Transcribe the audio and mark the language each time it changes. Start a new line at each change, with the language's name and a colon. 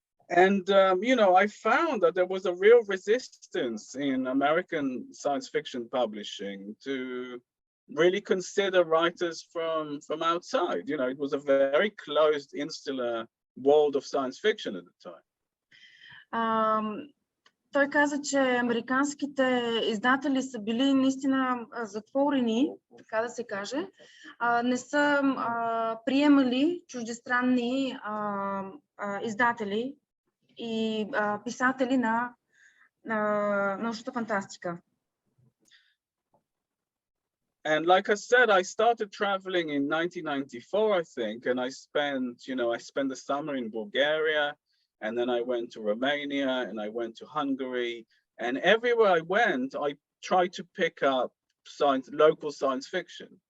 English: And, you know, I found that there was a real resistance in American science fiction publishing to really consider writers from outside. You know, it was a very closed, insular world of science fiction at the time.
Bulgarian: Той каза, че американските издатели са били наистина затворени, така да се каже, не са приемали чуждестранни издатели и писатели на научната фантастика.
English: And like I said, I started traveling in 1994, I think, and I spent the summer in Bulgaria, and then I went to Romania, and I went to Hungary, and everywhere I went, I tried to pick up local science fiction.